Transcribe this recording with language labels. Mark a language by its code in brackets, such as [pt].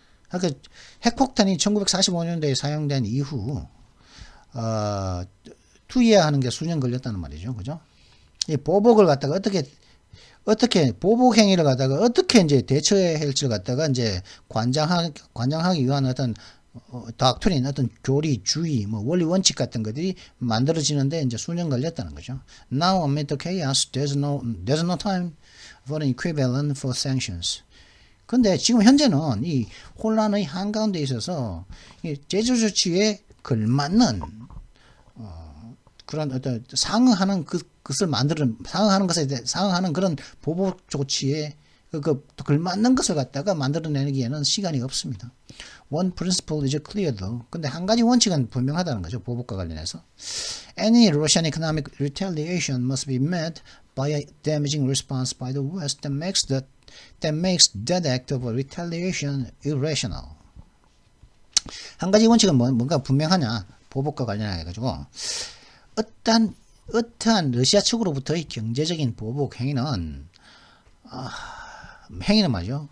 [ko] 그러니까 핵폭탄이 1945년도에 사용된 이후 투여하는 게 수년 걸렸다는 말이죠. 그죠? 이 보복을 갖다가 어떻게 보복 행위를 갖다가 어떻게 이제 대처해야 할지를 갖다가 이제 관장하기 위한 어떤 닥트린, 어떤 교리, 주의, 뭐 원리 원칙 같은 것들이 만들어지는데 이제 수년 걸렸다는 거죠. [en] Now amid the chaos, there's no time for an equivalent for sanctions. [ko] 근데 지금 현재는 이 혼란의 한가운데 있어서 이 제조 조치에 걸맞는 그런 어떤 상응하는 상응하는 것에 대해 상응하는 그런 보복 조치에 걸맞는 것을 갖다가 만들어내기에는 시간이 없습니다. [en] One principle is clear though. [ko] 근데 한 가지 원칙은 분명하다는 거죠. 보복과 관련해서. [en] Any Russian economic retaliation must be met by a damaging response by the West that makes that act of retaliation irrational. [ko] 한 가지 원칙은 뭔가 분명하냐. 보복과 관련해 가지고 어떠한 러시아 측으로부터의 경제적인 보복 행위는 말이죠.